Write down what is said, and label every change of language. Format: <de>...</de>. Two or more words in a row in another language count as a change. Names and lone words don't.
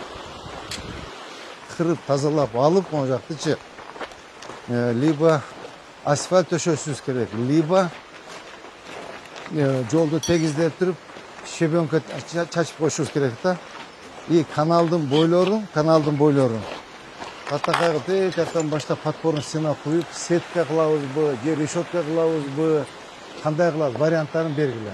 <uz>Qirib tozalab olib, o yoqni-chi,</uz> <ky>либо asfalt төшөшүбүз керек. Либо жолду тегиздеп туруп, щебенка чачып коюшубуз керек да. И каналдын бойлорун Атакайгы тияктан баштап</ky> <ru>подпорный стена</ru> <ky>куюп, сетка кылабызбы, же решетка кылабызбы, кандай кылабыз варианттарын бергиле.</ky>